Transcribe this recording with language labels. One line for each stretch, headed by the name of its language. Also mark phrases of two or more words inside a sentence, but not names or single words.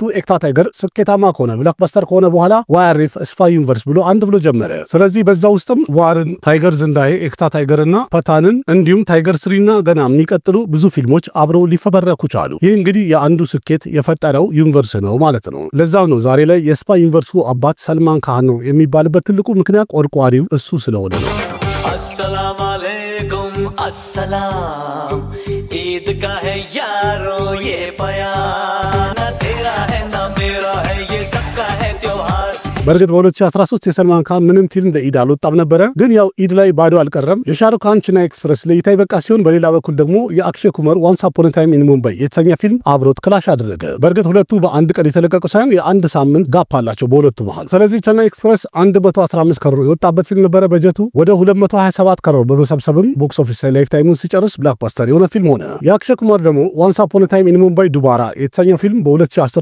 Amharic: ኤክታ ታይገር ስኬታማ ከሆነ ብላክባስተር ከሆነ በኋላ ዋይአርኤፍ ስፓይ ዩኒቨርስ ብሎ አንድ ብሎ ጀመረ። ስለዚህ በዛ ውስጥም ዋርን፣ ታይገር ዝንዳዬ፣ ኤክታ ታይገርና ፐታንን እንዲሁም ታይገር ስሪና ገና የሚቀጥሉ ብዙ ፊልሞች አብረው ሊፈበረኩ ቻሉ። ይህ እንግዲህ የአንዱ ስኬት የፈጠረው ዩኒቨርስ ነው ማለት ነው። ለዛው ነው ዛሬ ላይ የስፓይ ዩኒቨርሱ አባት ሰልማን ካን ነው የሚባልበት ትልቁ ምክንያት ቆርቋሪው እሱ ስለሆነ ነው።
Hindi: अस्सलाम वालेकुम अस्सलाम ईद का है यारो ये बयान, ना तेरा है ना मेरा है ये सबका है त्योहार।
Amharic: በእርግጥ በ2013 የሰልማን ካን ምንም ፊልም ለኢድ አልወጣም ነበረ፣ ግን ያው ኢድ ላይ ባዶ አልቀረም። የሻሩክ ካን ቻይና ኤክስፕረስ ለእይታ ይበቃ ሲሆን በሌላ በኩል ደግሞ የአክሼ ኩማር ዋንስ አፖን ኤ ታይም ኢን ሙምባይ የተሰኘ ፊልም አብሮት ክላሽ አደረገ። በእርግጥ ሁለቱ በአንድ ቀን የተለቀቁ ሳይሆን የአንድ ሳምንት ጋፕ አላቸው በሁለቱ መሃል። ስለዚህ ቻይና ኤክስፕረስ 115 ከሮር የወጣበት ፊልም ነበረ። በጀቱ ወደ 227 ከሮር በመሰብሰብም
English: box office
Amharic: ላይ ላይፍ ታይሙን ሲጨርስ ብላክባስተር የሆነ ፊልም ሆነ። የአክሼ ኩማር ደግሞ ዋንስ አፖን ኤ ታይም ኢን ሙምባይ ዱባራ የተሰኘው ፊልም በ2010